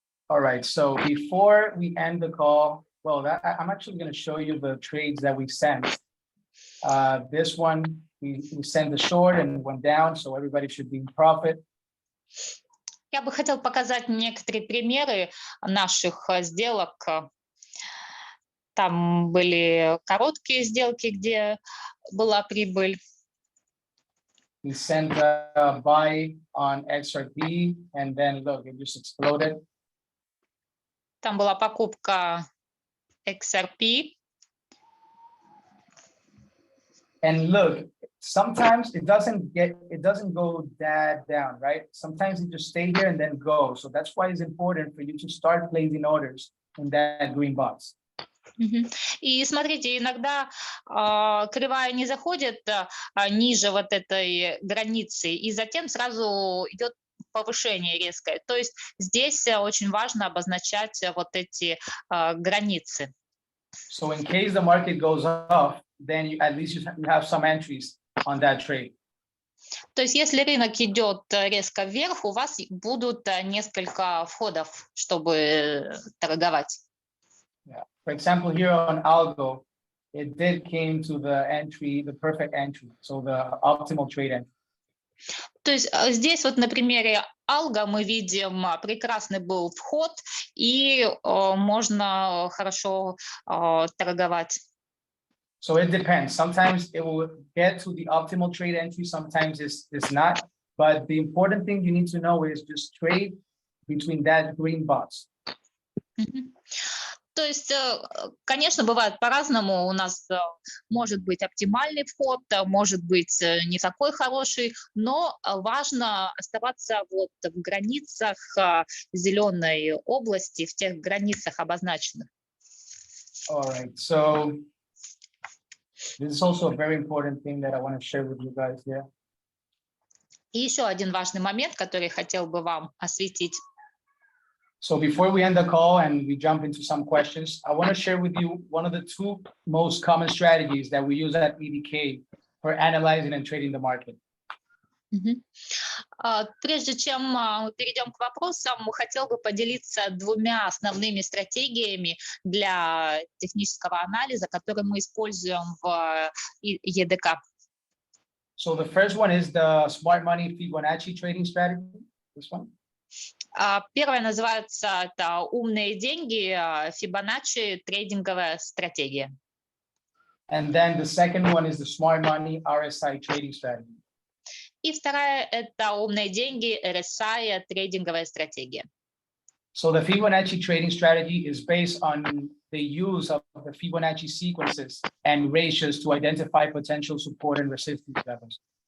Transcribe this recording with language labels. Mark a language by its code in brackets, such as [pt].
[en] All right, so before we end the call, well, I'm actually going to show you the trades that we sent. This one, we sent the short and went down, so everybody should be in profit. [ru] Я бы хотел показать некоторые примеры наших сделок. Там были короткие сделки, где была прибыль. [en] We sent a buy on XRP, and then look, it just exploded. [ru] Там была покупка XRP. [en] And look, sometimes it doesn't go that down, right? Sometimes it just stay here and then go. So that's why it's important for you to start placing orders in that green box. [ru] И смотрите, иногда кривая не заходит ниже вот этой границы, и затем сразу идет повышение резкое. То есть здесь очень важно обозначать вот эти границы. [en] So in case the market goes up, then at least you have some entries on that trade. [ru] То есть если рынок идет резко вверх, у вас будут несколько входов, чтобы торговать. [en] Yeah. For example, here on Algo, it did came to the entry, the perfect entry, so the optimal trade entry. [ru] То есть здесь вот на примере Algo мы видим прекрасный был вход, и можно хорошо торговать. [en] So it depends. Sometimes it will get to the optimal trade entry, sometimes it's not. But the important thing you need to know is just trade between that green box. [ru] То есть, конечно, бывает по-разному. У нас может быть оптимальный вход, может быть не такой хороший, но важно оставаться вот в границах зеленой области, в тех границах обозначенных. [en] All right, so this is also a very important thing that I want to share with you guys here. [ru] И еще один важный момент, который я хотел бы вам осветить. [en] So before we end the call and we jump into some questions, I want to share with you one of the two most common strategies that we use at EDK for analyzing and trading the market. [ru] Прежде чем мы перейдем к вопросам, хотел бы поделиться двумя основными стратегиями для технического анализа, которые мы используем в EDK. [en] So the first one is the smart money Fibonacci trading strategy. This one. [ru] Первое называется это умные деньги, Fibonacci трейдинговая стратегия. [en] And then the second one is the smart money RSI trading strategy. [ru] И вторая это умные деньги, RSI трейдинговая стратегия. [en] So the Fibonacci trading strategy is based on the use of the Fibonacci sequences and ratios to identify potential support and resistance levels.